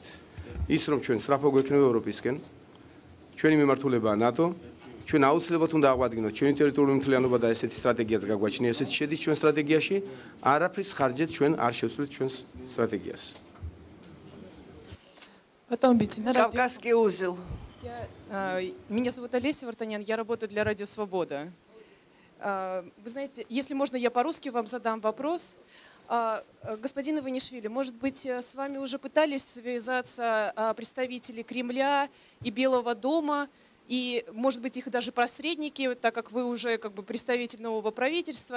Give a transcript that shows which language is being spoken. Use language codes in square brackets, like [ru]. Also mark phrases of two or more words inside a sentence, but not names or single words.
[ka] ის რომ ჩვენ სწრაფო გვექნება ევროპისკენ, ჩვენი მიმართულებაა ნატო, ჩვენ აუცილებლად უნდა აღვადგინოთ ჩვენი ტერიტორიული მთლიანობა და ესეთი სტრატეგიაც გაგვაჩნია, ესეც შედის ჩვენ სტრატეგიაში, არაფრის ხარჯზე ჩვენ არ შევცვლით ჩვენს სტრატეგიას. [ru] Потом биძინა. Кавказский узел. Меня зовут Олеся Вартанян, я работаю для Радио Свобода. Вы знаете, если можно, я по-русски вам задам вопрос. Господин Иванишвили, может быть, с вами уже пытались связаться представители Кремля и Белого дома, и, может быть, их даже посредники, так как вы уже как бы представитель нового правительства.